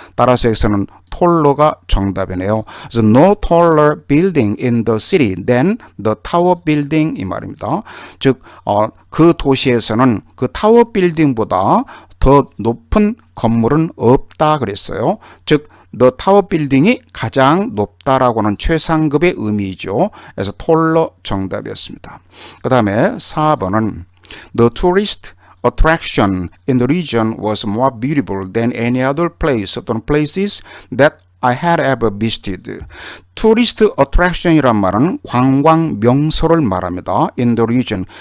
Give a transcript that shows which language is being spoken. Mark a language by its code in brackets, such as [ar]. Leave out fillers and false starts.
[ko] 따라서 여기서는 톨러가 정답이네요. 그래서 [en] no taller building in the city than the tower building [ko] 이 말입니다. 즉 그 도시에서는 그 타워 빌딩보다 더 높은 건물은 없다 그랬어요. 즉 [en] the tower building [ko] 이 가장 높다라고 하는 최상급의 의미이죠. 그래서 톨러 정답이었습니다. 그 다음에 4번은 [en] the tourist attraction in the region was more beautiful than any other place [ko] 또는 [en] places that I had ever visited. Tourist attraction이란 [ko] 말은 관광 명소를 말합니다. [en] In the region.